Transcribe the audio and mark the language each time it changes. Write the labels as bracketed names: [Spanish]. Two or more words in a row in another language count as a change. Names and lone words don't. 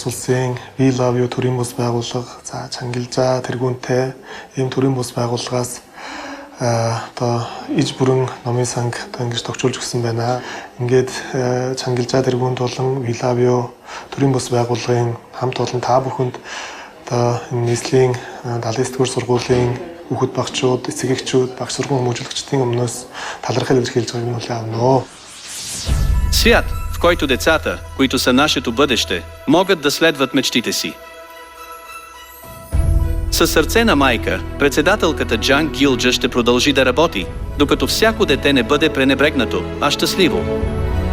[Mongolian] улсын We Love You төрийн бус байгууллага, за Чангилжаа тэргүүнтэй ийм төрийн бус байгууллагаас одоо иж бүрэн номын санг одоо ингэж тогтчулж өгсөн байна. Ингээд Чангилжаа тэргүүнд болон We Love You төрийн бус байгууллагын хамт олон та бүхэнд одоо нийслэлийн баллистикийн сургуулийн хүүхэд багчууд, эцэг эхчүүд, багш сургууль хүмүүжүүлэгчдийн өмнөөс талархал илэрхийлж байгааг нь хүлээн авна. [Bulgarian] Свят, в който децата, които са нашето бъдеще, могат да следват мечтите си. Със сърце на майка, председателката Джанг Гилджа ще продължи да работи, докато всяко дете не бъде пренебрегнато, а щастливо.